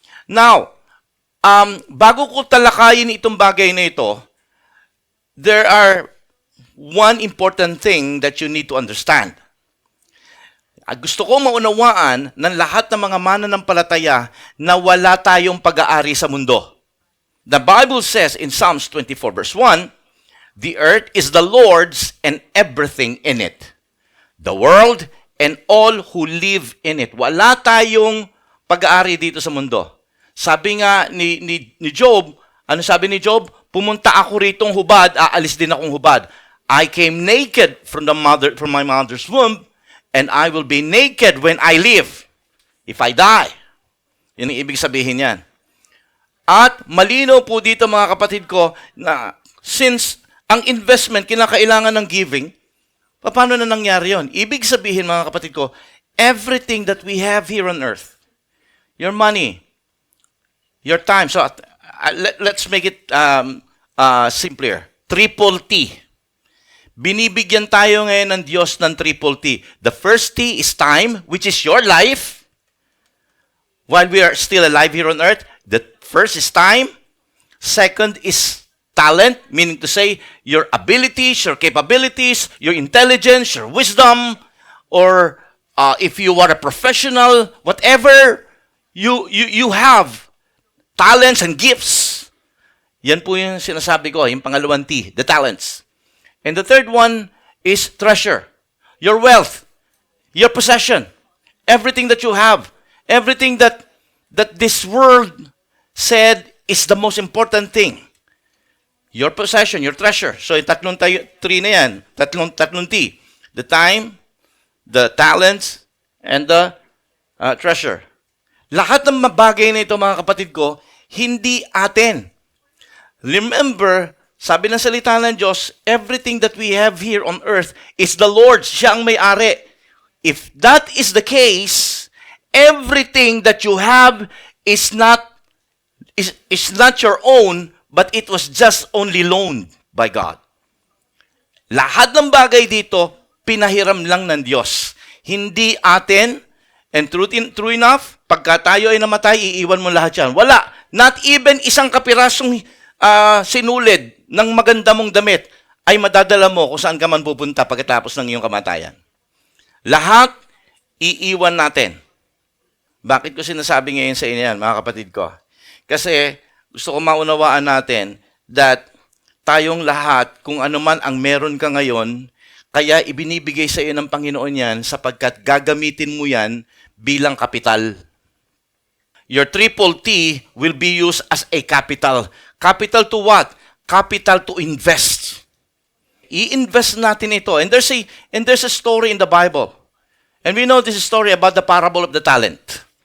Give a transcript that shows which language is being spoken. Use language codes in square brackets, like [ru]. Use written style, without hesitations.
[en] Now, [tl] bago ko talakayin itong bagay na ito, [en] there are one important thing that you need to understand. [tl] Gusto ko maunawaan ng lahat ng mga mananampalataya na wala tayong pag-aari sa mundo. [en] The Bible says in Psalms 24 verse 1, the earth is the Lord's and everything in it. The world and all who live in it. [tl] Wala tayong pag-aari dito sa mundo. Sabi nga ni Job, ano sabi ni Job? Pumunta ako ritong hubad, aalis din akong hubad. [en] I came naked from my mother's womb, and I will be naked when I live, if I die. [tl] Yan ang ibig sabihin yan. At malinaw po dito mga kapatid ko, na since ang investment kinakailangan ng giving, paano na nangyari yon? Ibig sabihin mga kapatid ko, [en] everything that we have here on earth, your money, your time, so let's make it simpler. Triple T. [tl] Binibigyan tayo ngayon ng Diyos ng triple T. [en] The first T is time, which is your life. While we are still alive here on earth, the first is time. Second is talent, meaning to say your abilities, your capabilities, your intelligence, your wisdom, or if you are a professional, whatever you have, talents and gifts. [tl] Yan po yung sinasabi ko, yung pangalawang T, [en] the talents. And the third one is treasure. Your wealth, your possession, everything that you have, everything that this world said is the most important thing. Your possession, your treasure. So [tl] yung three na yan, tatlong T. [en] The time, the talents, and the treasure. [tl] Lahat ng bagay na ito mga kapatid ko, hindi atin. Remember, Sabi ng salita ng Diyos, [en] everything that we have here on earth is the Lord's. [tl] Siya ang may-ari. [en] If that is the case, everything that you have is not your own, but it was just only loaned by God. [tl] Lahat ng bagay dito, pinahiram lang ng Diyos. Hindi atin, [en] and true enough, [tl] pagka tayo ay namatay, iiwan mo lahat yan. Wala. [en] Not even [tl] isang kapirasong sinulid ng maganda mong damit ay madadala mo kung saan ka man pupunta pagkatapos ng iyong kamatayan. Lahat, iiwan natin. Bakit ko sinasabi ngayon sa inyo yan, mga kapatid ko? Kasi gusto ko maunawaan natin [en] that [tl] tayong lahat, kung ano man ang meron ka ngayon, kaya ibinibigay sa iyo ng Panginoon yan sapagkat gagamitin mo yan bilang kapital. [en] Your triple T will be used as a capital. Capital to what? Capital to invest. [tl] I-invest natin ito. [en] And there's a story in the Bible. And we know this story about the parable of the talent.